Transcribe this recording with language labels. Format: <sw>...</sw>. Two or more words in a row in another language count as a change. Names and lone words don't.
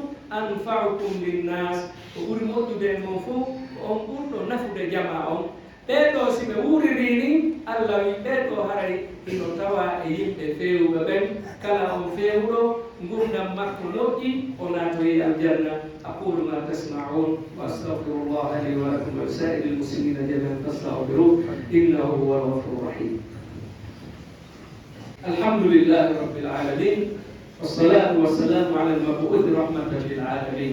<ar>أنفعكم للناس</ar> <ff>ko ɓuri moƴƴude mon fof on ɓurɗo nafude jama on ɓeɗo si ɓe wuriri ni Allah wi ɓeɗo haray hino tawa e yimɓe fewuɓe ɓen kala on fewuɗo gurdam makko moƴƴi o natoyi aljanna</ff> <ar>أقول ما تسمعون وأستغفر الله لي ولكم ولسائر المسلمين جميعا فاستغفروه إنه هو الغفور الرحيم. الحمد لله رب العالمين والصلاة والسلام على المبعوث رحمة للعالمين.</ar>